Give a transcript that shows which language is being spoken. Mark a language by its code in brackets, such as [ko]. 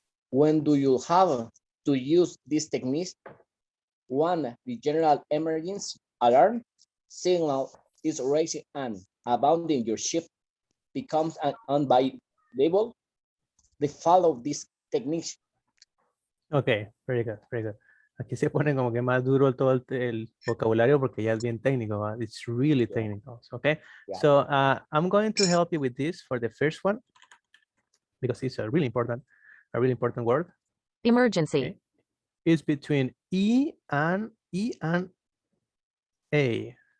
[en] When do you have to use this technique? One, the general emergency alarm signal is raising and abandoning your ship becomes unavailable. They follow this technique. Okay, very good, very good. [es] Aquí se pone como que más duro todo el vocabulario porque ya es bien técnico, ¿va? [en] It's really technical, okay? Yeah. So I'm going to help you with this for the first one because it's a really important word. Emergency. Okay. It's between E and A.